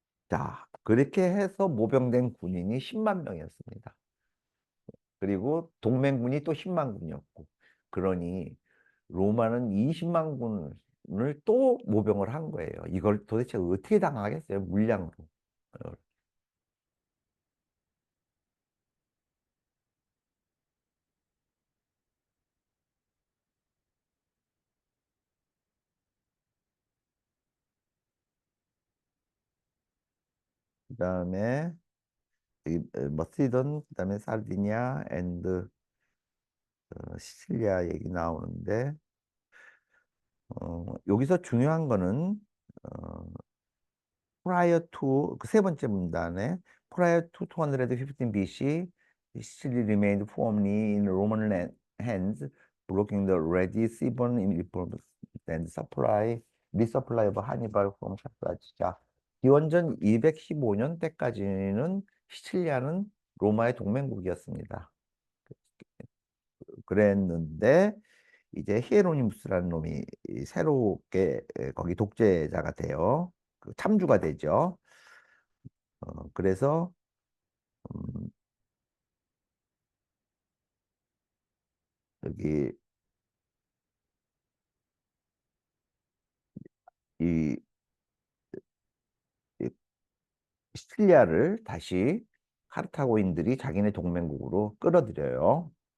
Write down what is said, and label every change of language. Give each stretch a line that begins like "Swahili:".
Korean: 자, 그렇게 해서 모병된 군인이 10만 명이었습니다. 그리고 동맹군이 또 10만 군이었고, 그러니 로마는 20만 군을 또 모병을 한 거예요. 이걸 도대체 어떻게 당하겠어요? 물량으로. 어, 그다음에 머시던, 그다음에 사르디니아 앤드 시칠리아 얘기 나오는데, 여기서 중요한 거는 어,
English: prior to
Korean: 그 세 번째 문단에
English: prior to 215 BC, Sicily remained firmly in Roman hands, blocking the Red Sea-borne imports and resupply of Hannibal from Carthage.
Korean: 자, 기원전 215년 때까지는 시칠리아는 로마의 동맹국이었습니다. 그랬는데 이제 히에로니무스라는 놈이 새롭게 거기 독재자가 돼요. 그 참주가 되죠. 그래서 음, 여기 이, 이 시칠리아를 다시 카르타고인들이 자기네 동맹국으로 끌어들여요.